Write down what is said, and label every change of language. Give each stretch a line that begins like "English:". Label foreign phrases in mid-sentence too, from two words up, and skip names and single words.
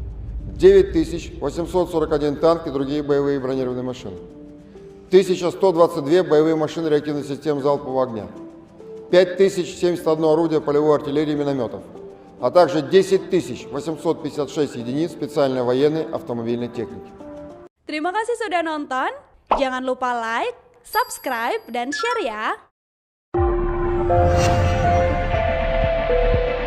Russian: 9841 танк и другие боевые бронированные машины, 1122 боевые машины реактивных систем залпового огня, 5071 орудие полевой артиллерии и минометов, а также 10856 единиц специальной военной автомобильной техники.
Indonesian: Terima kasih sudah nonton. Jangan lupa like, subscribe, dan share ya.